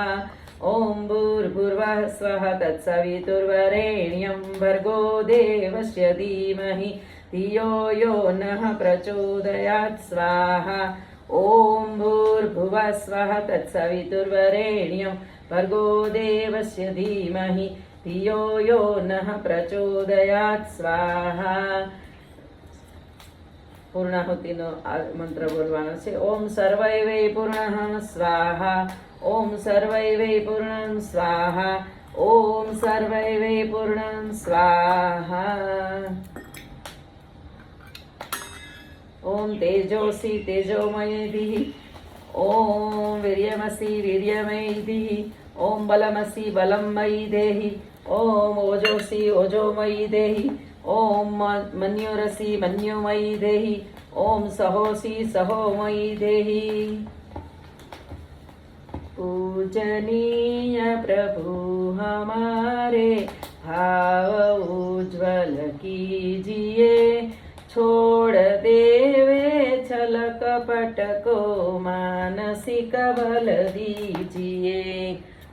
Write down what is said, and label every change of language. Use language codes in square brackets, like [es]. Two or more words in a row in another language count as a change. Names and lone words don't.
[sa] ओम भूर्भुवः स्वः तत्सवितुर्वरेण्यं भर्गो देवस्य धीमहि धियो यो नः प्रचोदयात् स्वाहा। ओम भूर्भुवः स्वः तत्सवितुर्वरेण्यं भर्गो देवस्य धीमहि धियो यो नः प्रचोदयात् स्वाहा। [gu] પૂર્ણાહુતિનો મંત્ર બોલવાનો છે. [sa] ઓમ સર્વૈ વૈ પૂર્ણઃ સ્વાહા. ઓમ સર્વૈ વૈ પૂર્ણં સ્વાહા. ઓમ સર્વૈ વૈ પૂર્ણં સ્વાહા. ઓમ તેજોસી તેજોમયધિ. ઓમ વીર્યમસી વીર્યમયધિ. ઓમ બલમસી બલમયી દેહિ. ઓમ ઓજોસી ઓજોમયી દેહિ. ओम मन्युरसि मन्युमयी देहि. ओम सहोसि सहोमयी देहि. [hi] पूजनीय प्रभु हमारे भाव उज्ज्वल कीजिए. छोड़ देवे छल कपट को मानसिक बल दीजिए.